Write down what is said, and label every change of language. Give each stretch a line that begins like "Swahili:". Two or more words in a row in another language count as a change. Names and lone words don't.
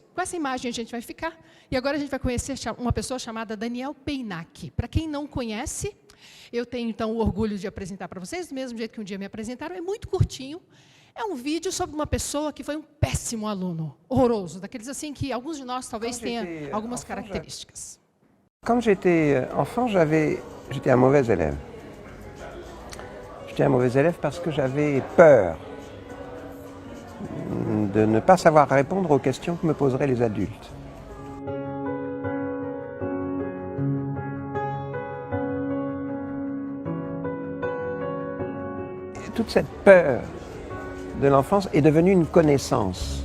Portuguese: Com essa imagem a gente vai ficar. E agora a gente vai conhecer uma pessoa chamada Daniel Peynac. Para quem não conhece, eu tenho então o orgulho de apresentar para vocês, do mesmo jeito que um dia me apresentaram. É muito curtinho. É um vídeo sobre uma pessoa que foi um péssimo aluno, horroroso, daqueles assim que alguns de nós talvez tenham algumas características.
French: Quand j'étais enfant, j'étais un mauvais élève. J'étais un mauvais élève parce que j'avais peur de ne pas savoir répondre aux questions que me poseraient les adultes. Et toute cette peur de l'enfance est devenue une connaissance.